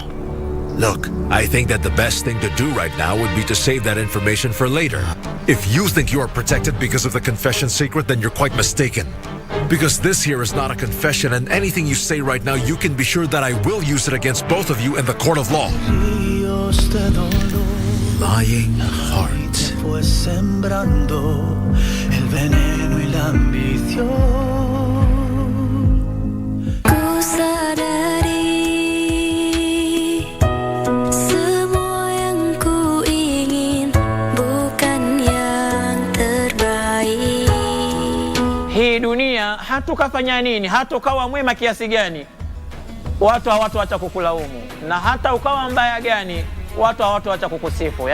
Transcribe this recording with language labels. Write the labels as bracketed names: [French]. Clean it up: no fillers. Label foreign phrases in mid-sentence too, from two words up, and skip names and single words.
[English] Look, I think that the best thing to do right now would be to save that information for later. If you think you are protected because of the confession secret, then you're quite mistaken. Because this here is not a confession, and anything you say right now, you can be sure that I will use it against both of you in the court of law. Lying heart. [Spanish] Fue sembrando el veneno y la ambición. [Swahili] Hii dunia hatukafanya nini, hata ukawa mwema kiasi gani, watu hawataacha kukulaumu, na hata ukawa mbaya gani, watu hawataacha kukusifu.